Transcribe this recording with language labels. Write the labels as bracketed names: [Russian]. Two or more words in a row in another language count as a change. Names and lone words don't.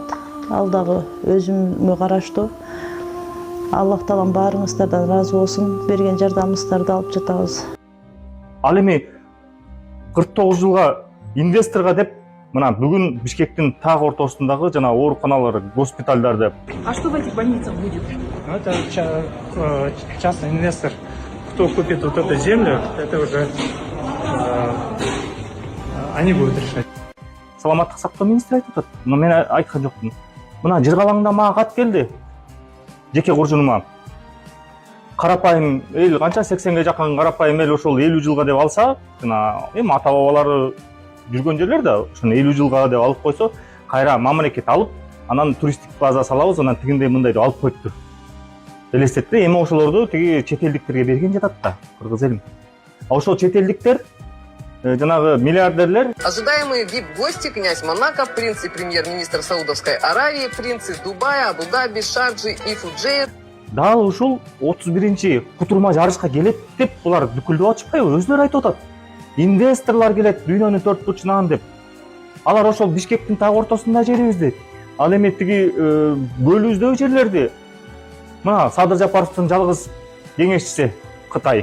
[Kyrgyz] Ал дагы өзүмө караштуу. Аллах таалам баарыңыздардан разы болсун. Берген жардамыңыздарды алып жатабыз. Ал эми 49 жылга инвесторго деп мына бүгүн Бишкектин так ортосундагы жана ооруканалар, госпитальдарды. [Russian] А что в этих больницах будет? Это частный инвестор. Кто купит вот эту землю, это уже Они будут решать. [Kyrgyz] Саламаттык сактоо министри айтып атат. Мына мен айткан жокмун. Мына Жыргалаңда мага кат келди. Жеке куржунума. Карапайым эл канча 80ге жакын карапайым эл ошол 50 жылга деп алса, жана эми ата бабалары жүргөн жерлер да ошону 50 жылга деп алып койсо, кайра мамлекет алып, анан туристтик база салабыз, анан тигиндей мындай деп алып коюптур. Элестетти, эми ошолорду тиги чет элдиктерге берген жатат да, кыргыз элим. А ошол чет элдиктер жанагы миллиардерлер. [Russian] Ожидаемые VIP-гости, князь Монако, принц и премьер-министр Саудовской Аравии, принцы Дубая, Абу-Даби, Шарджи и Фуджейр. [Kyrgyz] Дал ушул 31-чи кутурма жарышка келет деп булар дүкүлдөп атышпайбы? Өзүлөр айтып атат. Инвесторлор келет дүйнөнүн төрт бурчунан деп. Алар ошол Бишкектин так ортосунда жерибиз дейт. Ал эми тиги көлүбүздөгү жерлерди мына Садыр Жапаровдун жалгыз кеңешчиси Кытай.